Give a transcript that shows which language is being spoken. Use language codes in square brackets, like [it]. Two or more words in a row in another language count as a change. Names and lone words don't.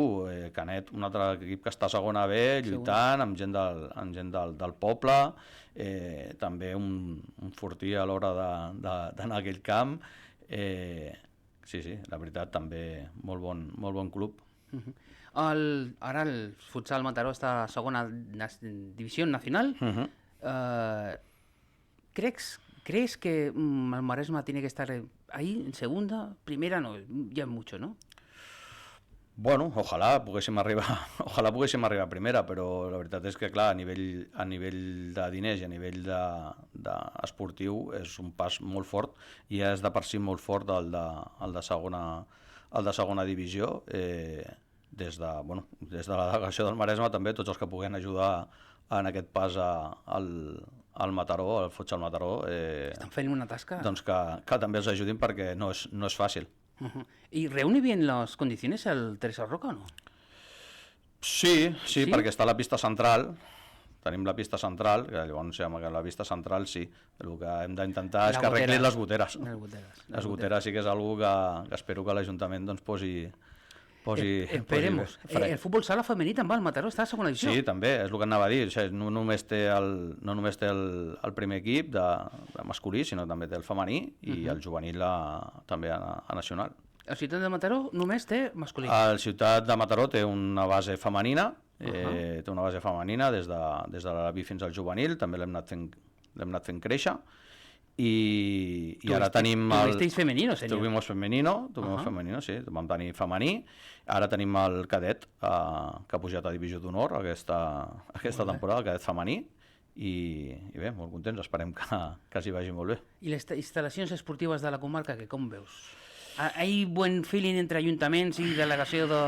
[ca] Canet, un altre equip que està a segona B, lluitant amb gent del poble, també un fortí a l'hora d'anar a aquell camp. Sí, la veritat, també molt bon club. Ara el futsal Mataró està a segona divisió nacional. [es] ¿Crees que el Maresma tiene que estar ahí en segunda? Primera no, ya es mucho, ¿no? [ca] Bueno, ojalà poguéssim arribar a primera, però la veritat és que, clar, a nivell de diners i a nivell esportiu és un pas molt fort, i és de per si molt fort el de segona divisió. Des de la delegació del Maresme també, tots els que puguem ajudar en aquest pas al Mataró, al futsal Mataró, estan fent una tasca. Doncs que també els ajudin, perquè no és fàcil. [es] ¿Y reúne bien las condiciones el Teresa Roca o no? [ca] Sí, perquè està a la pista central. Tenim la pista central, que llavors que la pista central sí. El que hem d'intentar és que arreglin les goteres. Les goteres sí que és una que espero que l'Ajuntament doncs posi [es] esperemos. [ca] El fútbol sala femení també al Mataró està a segona divisió. Sí, també, és el que anava a dir. O sigui, no només té el primer equip de masculí, sinó també té el femení i el juvenil també a nacional. El Ciutat de Mataró només té masculí. El Ciutat de Mataró té una base femenina, des de l'Alaví fins al juvenil, també l'hem anat fent créixer, i ara tenim [es] Tuvisteis femenino, senyor. Tuvimos femenino, [ca] sí, vam tenir femení, ara tenim el cadet que ha pujat a divisió d'honor aquesta temporada, el cadet femení, i bé, molt contents, esperem que s'hi vagi molt bé. I les instal·lacions esportives de la comarca, com veus? Hi ha bon feeling entre ajuntaments i delegació de...